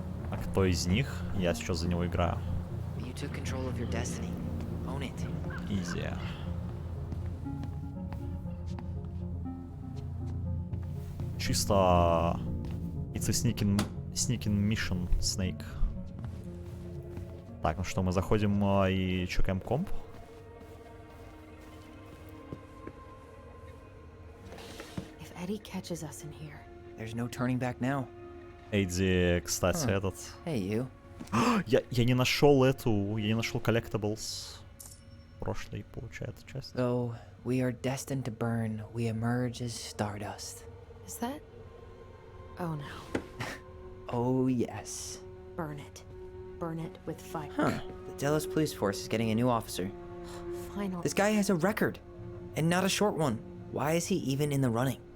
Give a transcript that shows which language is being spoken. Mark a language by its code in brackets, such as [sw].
[ru] А кто из них? Я сейчас за него играю. [en] You took control of your destiny. Own it. Easy. [ru] Чисто... [en] It's a sneaking mission, Snake. [ru] Так, ну что, мы заходим и чекаем комп. [en] If Eddie catches us in here, There's no turning back now. [ru] Эдди, кстати, этот... [en] Hey, you. [ru] Я не нашел я не нашел collectibles. Прошлой, получается, часть. [en] Though we are destined to burn, we emerge as stardust. Is that? Oh no. Oh, yes. Burn it. Burn it with fire. Huh. The Delos police force is getting a new officer. Finally. This guy has a record, and not a short one. Why is he even in the running?